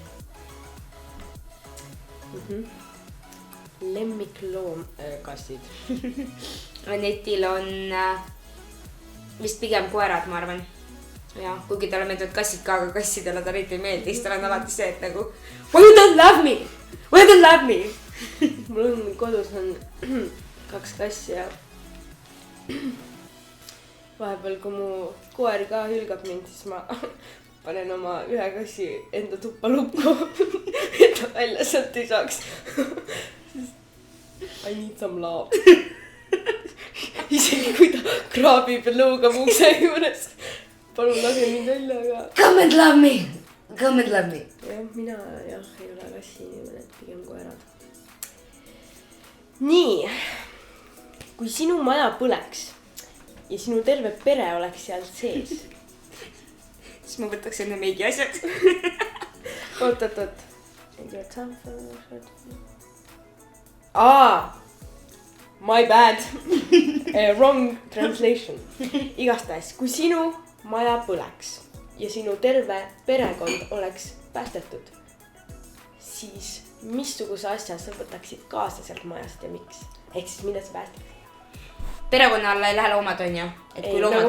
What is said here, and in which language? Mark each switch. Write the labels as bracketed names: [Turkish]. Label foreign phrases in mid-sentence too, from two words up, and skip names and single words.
[Estonian] lemmikloom kassid Anetil on vist pigem koerad ma arvan ja kuigi talle meeldivad kassid ka aga kassidele ta eriti ei meeldi siis tal on alati see et nagu [English] why you don't love me [Estonian] mul on kodus on 2 kassi ja vahepeal kui mu koer ka hülgab mind siis ma panen oma ühe kassi enda tuppa lukku et ta välja sealt ei saaks [English] I need some love [Estonian] isegi kui ta kraabib ja lõugab ukse juures palun lase mind välja aga [English] come and love me [Estonian] jah mina jah ei ole kassi inimene et pigem koerad nii kui sinu maja põleks ja sinu terve pere oleks seal sees siis ma võtaks enne meigi asjad oot [English] my bad wrong translation [Estonian] igastahes kui sinu maja põleks ja sinu terve perekond oleks päästetud siis missuguse asja sa võtaksid kaasa sealt majast ja miks ehk siis mida sa päästaksid perekonna alla ei lähe loomad on ju et kui loomad